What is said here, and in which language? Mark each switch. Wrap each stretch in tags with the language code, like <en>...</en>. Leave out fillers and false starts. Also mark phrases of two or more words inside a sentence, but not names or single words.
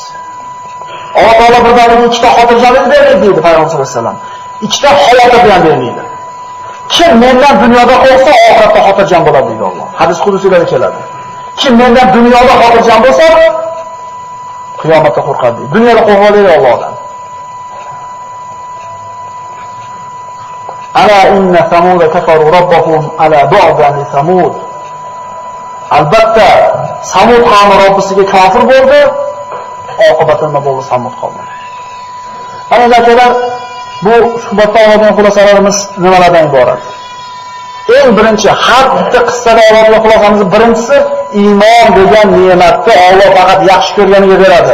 <uz>Alloh taolo birdaniga ikkita xotirjamlik berdi deydi Payg'ambar</uz> <ar>صلى الله عليه وسلم.</ar> <uz>Ikkita xavotir bilan bermaydi. Kim mendan dunyoda qo'rqsa, oxiratda xotirjam bo'ladi deydi Alloh. Hadis qudusiylarda keladi. Kim mendan dunyoda xotirjam bo'lsa, qiyomatda qo'rqadi deydi. Dunyoda qo'rqmaydi Allohdan.</uz> <ar>ألا إن ثمود كفروا ربهم ألا بعدا لثمود.</ar> <uz>Albatta Samud qavmi Robbisiga kofir bo'ldi. Oqibati nima bo'ldi Samud qavmi? Ana akalar, bu suhbatda oladigan xulosalarimiz nimalardan iborat? Eng birinchi, har bitta qissada oladigan xulosamiz birinchisi, iymon degan ne'matni Alloh faqat yaxshi ko'rganiga beradi.</uz>